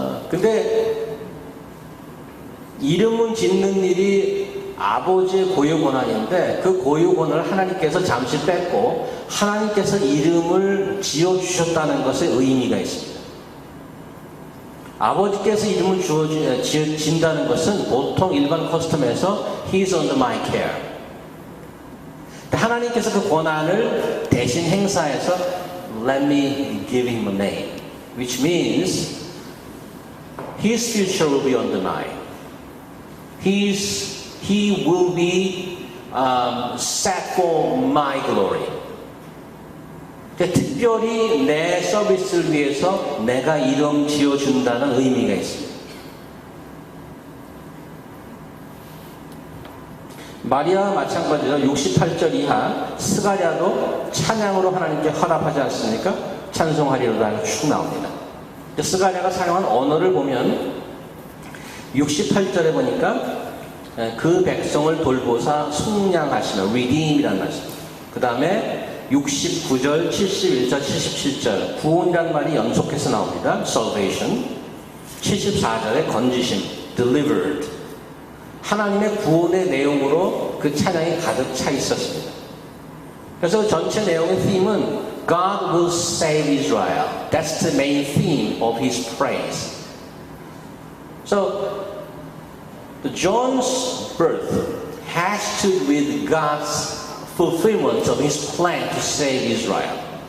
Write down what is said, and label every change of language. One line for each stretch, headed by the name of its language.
Korean: 근데 이름은 짓는 일이 아버지의 고유 권한인데 그 고유 권한을 하나님께서 잠시 뺐고 하나님께서 이름을 지어주셨다는 것에 의미가 있습니다. 아버지께서 이름을 지은다는 것은 보통 일반 커스텀에서
English: He's under my care.
Korean: 하나님께서 그 권한을 대신 행사해서
English: Let me give him a name, which means his future will be under mine. He will be set for my glory.
Korean: 그러니까 특별히 내 서비스를 위해서 내가 이름 지어준다는 의미가 있습니다. 마리아와 마찬가지로 68절 이하 스가랴도 찬양으로 하나님께 화답하지 않습니까? 찬송하리로다 쭉 나옵니다. 스가랴가 사용한 언어를 보면 68절에 보니까 그 백성을 돌보사 속량하시며 redeem이라는 말씀입니다. 그 다음에 69절, 71절, 77절 구원이라는 말이 연속해서 나옵니다. salvation. 74절에 건지심, delivered. 하나님의 구원의 내용으로 그 찬양이 가득 차 있었습니다. 그래서 전체 내용의 theme은
English: God will save Israel. That's the main theme of his praise. So, John's birth has to do with God's fulfillment of his plan to save Israel.